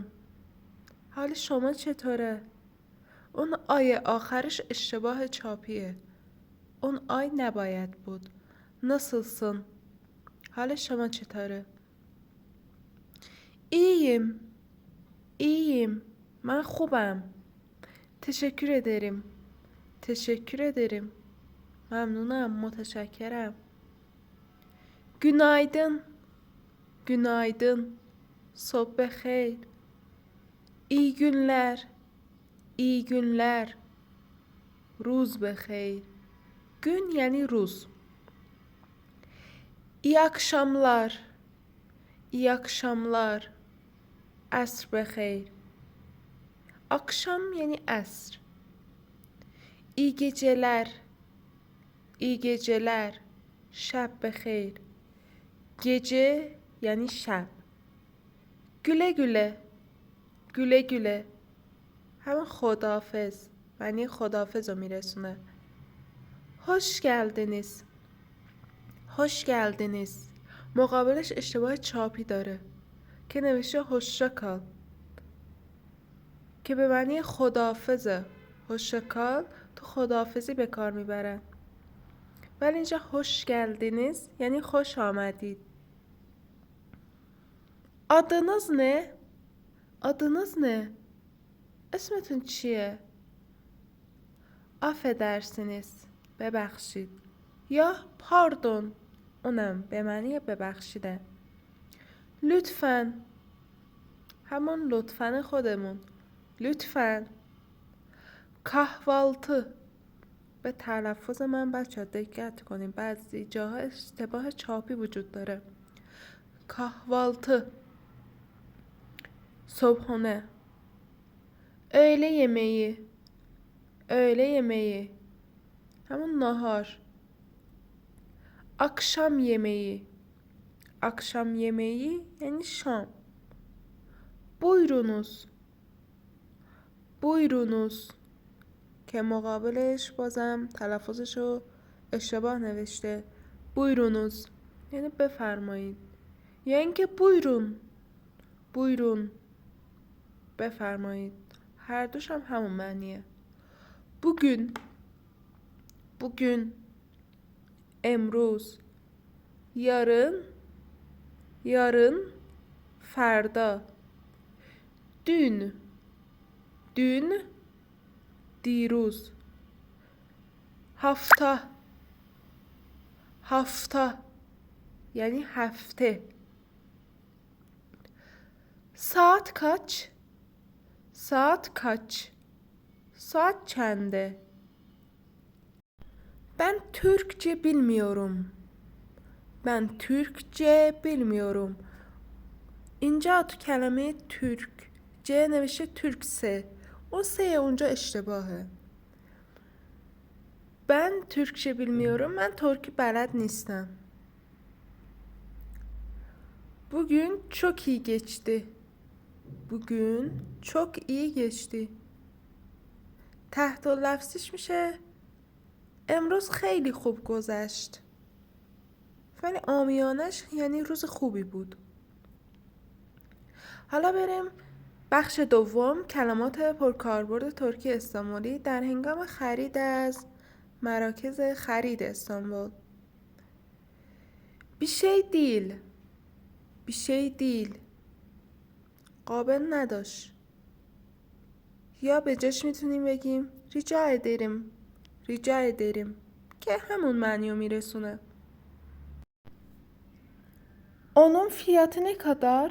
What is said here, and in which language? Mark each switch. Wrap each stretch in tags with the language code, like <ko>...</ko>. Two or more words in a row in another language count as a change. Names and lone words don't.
<fa>حال شما چطوره؟ اون آی آخرش اشتباه چاپیه. اون آی نباید بود. Nasılsın? حال شما چطوره؟ İyiyim.</fa> <tr>İyiyim.</tr> <fa>من خوبم.</fa> <tr>Teşekkür ederim. Teşekkür ederim.</tr> <fa>ممنونم. متشکرم.</fa> <tr>Günaydın. Günaydın.</tr> <fa>صبح بخیر.</fa> <tr>İyi günler. İyi günler.</tr> <fa>روز بخیر.</fa> <tr>Gün yani روز. İyi akşamlar. İyi akşamlar.</tr> <fa>عصر بخیر.</fa> <tr>Akşam yani asr. İyi geceler. İyi geceler.</tr> <fa>شب بخیر.</fa> <tr>Gece yani şab. Güle güle. Güle güle.</tr> <fa>همون خداحافظ. معنی خداحافظ رو میرسونه.</fa> <tr>Hoş geldiniz. Hoş geldiniz.</tr> <fa>مقابلش اشتباه چاپی داره که نوشته hoşçakal که به معنی خداحافظه. hoşçakal تو خداحافظی به کار میبرن، ولی اینجا</fa> <tr>hoş geldiniz</tr> <fa>یعنی خوش آمدید.</fa> <tr>Adınız ne? Adınız ne?</tr> <fa>اسمتون چیه؟ affedersiniz ببخشید یا pardon اونم به معنی ببخشیده. لطفاً همون لطفاً خودمون. لطفاً. kahvaltı به تلفظ من بچه دقت کنیم، بعضی جاها اشتباه چاپی وجود داره. kahvaltı صبحونه.</fa> <tr>öğle yemeği. öğle yemeği</tr> <fa>همون ناهار.</fa> <tr>akşam yemeği. akşam yemeği</tr> <fa>یعنی شام.</fa> <tr>buyurunuz. buyurunuz</tr> <fa>که مقابلش بازم تلفظشو اشتباه نوشته. buyurunuz یعنی بفرمایید، یا اینکه buyurun. buyurun بفرمایید. هر دوش هم همون معنیه.</fa> <tr>bugün.</tr> <fa>bugün امروز.</fa> <tr>yarın. yarın فردا. dün. dün دیروز. hafta. hafta</tr> <fa>یعنی هفته.</fa> <tr>saat kaç? saat kaç?</tr> <fa>ساعت چنده.</fa> <tr>ben Türkçe bilmiyorum. ben Türkçe bilmiyorum.</tr> <fa>اینجا تو کلمه ترک ج نوشته ترکسه، اون سه اونجا اشتباهه.</fa> <tr>ben Türkçe bilmiyorum.</tr> <fa>من ترکی بلد نیستم.</fa> <tr>bugün çok iyi geçti. bugün çok iyi geçti.</tr> <fa>تحت لفظیش میشه امروز خیلی خوب گذشت، ولی عامیانش یعنی روز خوبی بود. حالا بریم بخش دوم، کلمات پرکاربرد ترکی استانبولی در هنگام خرید از مراکز خرید استانبول.</fa> <tr>bir şey değil. bir şey değil</tr> <fa>قابل نداشت. یا به جاش میتونیم بگیم</fa> <tr>rica ederim. rica ederim</tr> <fa>که همون معنی رو میرسونه.</fa> <tr>Onun fiyatı ne kadar?</tr>